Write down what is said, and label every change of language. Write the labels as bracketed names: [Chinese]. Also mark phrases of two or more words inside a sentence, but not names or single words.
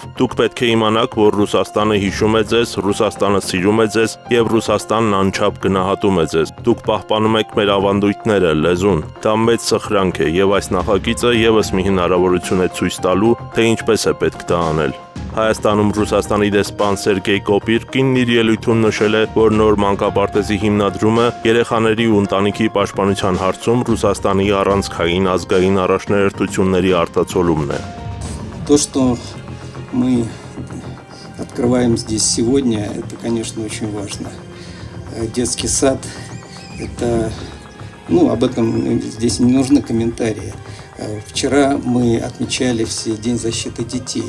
[Armenian] «Դուք պետք է իմանաք, որ Ռուսաստանը հիշում է ձեզ, Ռուսաստանը սիրում է ձեզ եւ Ռուսաստանն անչափ գնահատում է ձեզ։ Դուք պահպանում եք մեր ավանդույթները, լեզուն։ Դա մեծ սխրանք է եւ այս նախագիծը եւս մի հնարավորություն է ցույց տալու, թե ինչպես է պետք դա անել»։ Հայաստանում Ռուսաստանի դեսպան Սերգեյ Կոպիրկինն իր ելույթում նշել է, որ նոր մանկապարտեզի հիմնադրումը երեխաների ու ընտանիքի պաշտպանության հարցում Ռուսաստանի առանցքային ազգային առաջնահերթությունների արտացոլումն է։ [Russian] То, что мы открываем здесь сегодня, это, конечно, очень важно. Детский сад, это, об этом здесь не нужны комментарии. Вчера мы отмечали все День защиты детей.